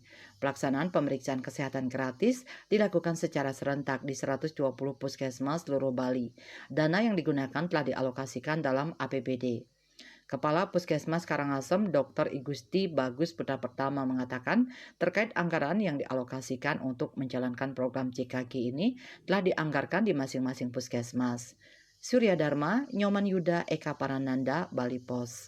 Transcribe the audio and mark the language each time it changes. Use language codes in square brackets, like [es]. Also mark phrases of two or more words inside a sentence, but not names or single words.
[id] Pelaksanaan pemeriksaan kesehatan gratis dilakukan secara serentak di 120 puskesmas seluruh Bali. Dana yang digunakan telah dialokasikan dalam APBD. Kepala Puskesmas Karangasem, Dr. Igusti Bagus Putra Pertama mengatakan terkait anggaran yang dialokasikan untuk menjalankan program CKG ini telah dianggarkan di masing-masing puskesmas. Surya Dharma, Nyoman Yuda, Eka Parananda, Bali Pos.